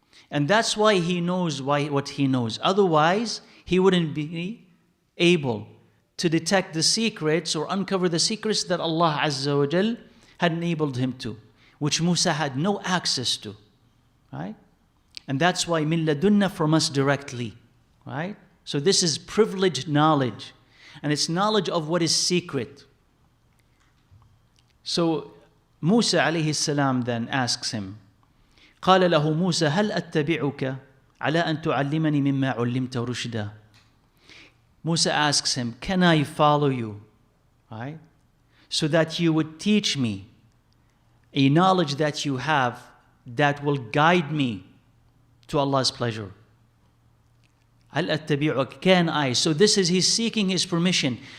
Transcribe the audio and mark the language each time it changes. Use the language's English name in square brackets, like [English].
[English] And that's why he knows what he knows. Otherwise, he wouldn't be able to detect the secrets or uncover the secrets that Allah Azza wa Jal had enabled him to, which Musa had no access to. Right? And that's why min ladunna, from us directly. Right? So this is privileged knowledge. And it's knowledge of what is secret. So Musa alayhi salam then asks him, [Arabic] قال له موسى هل أتبعك على أن تعلمني مما علمت رشدا. [English] Musa asks him, can I follow you? Right? So that you would teach me a knowledge that you have that will guide me to Allah's pleasure. [Arabic] هل أتبعك, [English] can I? So this is, he's seeking his permission.